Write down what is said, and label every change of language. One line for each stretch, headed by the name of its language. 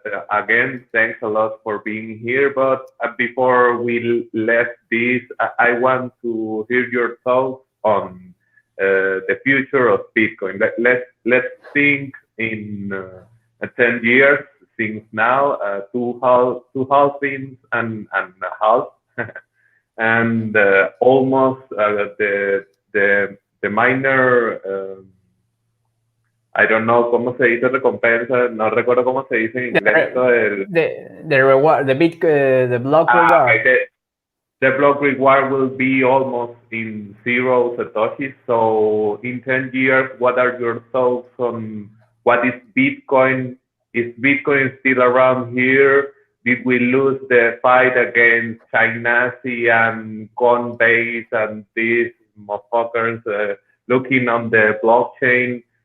English: Again, thanks a lot for being here. But before we left this, I want to hear your thoughts on the future of Bitcoin. Let's think in 10 years, since now, two halvings and a half, and almost the minor. I don't know
Spanish: cómo se dice recompensa, no recuerdo cómo se dice en inglés.
English: The reward, the block reward. Okay. The block reward will be almost in 0 Satoshi. So in 10 years, what are your thoughts on what is Bitcoin? Is Bitcoin still around here? Did we lose the fight against China and Coinbase and these motherfuckers looking on the blockchain?